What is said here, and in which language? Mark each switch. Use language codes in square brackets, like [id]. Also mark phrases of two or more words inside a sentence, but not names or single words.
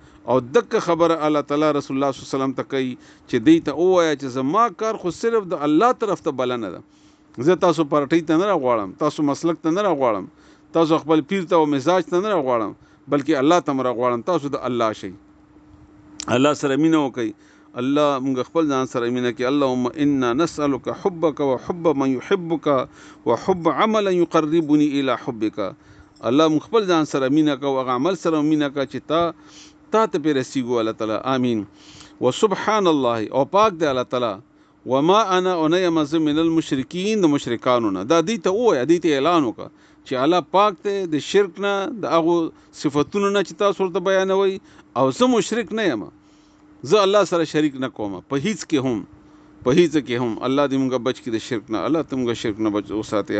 [ps] او دغه خبره الله تعالی رسول الله [ar] صلی الله علیه وسلم [ps] ته کوي چې دې ته وایا چې زما کار خو صرف د الله طرف ته بلنه ده. زه تاسو پارټی ته نه راغواړم، تاسو مسلک ته نه راغواړم، تاسو خپل پیر ته او مزاج ته نه راغواړم، بلکې الله ته راغواړم. تاسو د الله شي، الله سره مینه وکي. الله موږ خپل ځان سره مینه کې. [ar] اللهم انا نسألك حبك وحب من يحبك وحب عملا يقربني الى حبك. [ps] الله موږ خپل ځان سره مینه کو، هغه عمل سره مینه کا چې تا ته پی رسیږو الله تعالی. امين. [ar] وسبحان الله، [ps] او پاک دی الله تعالی. [ar] وما انا انیمز من المشرکین، [ps] د مشرکانو نه. دا دې ته وایي، دې ته اعلان وکړه چې الله پاک ته د شرک نه، د هغه صفاتونو نه چې تاسو ورته بیانوي، او زه مشرک نه یم، زه الله سره شریک نه کوم په هیڅ کې هم، په هیڅ کې هم. الله دې موږ بچ کړي د شرک نه، الله ته موږ شرک نه بچ وساتي.